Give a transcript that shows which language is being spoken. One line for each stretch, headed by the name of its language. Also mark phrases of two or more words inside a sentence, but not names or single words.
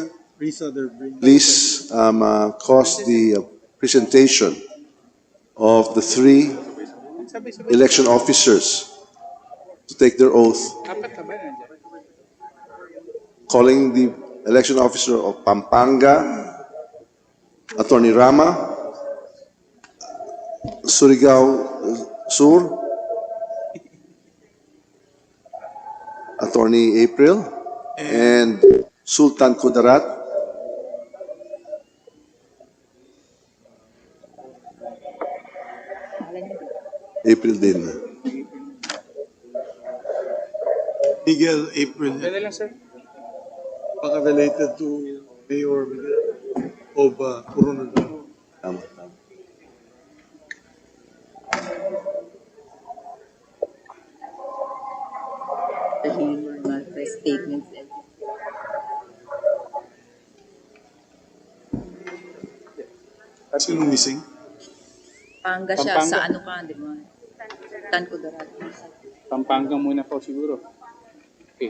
English: Please cause the presentation of the three election officers to take their oath, calling the election officer of Pampanga, Attorney Rama, Surigao Sur, Attorney April, and Sultan Kudarat.
Filipino: April din. Miguel April, Pwede lang, sir.
English: baka related to Mayor Miguel of Coronado.
Filipino: Tama, tama.
English: The humor,
Filipino: mga statements. Sino missing? Panga siya Pampanga. sa ano ka, di ba? Tan Kudarat. Pampanga muna po siguro.
English: Okay.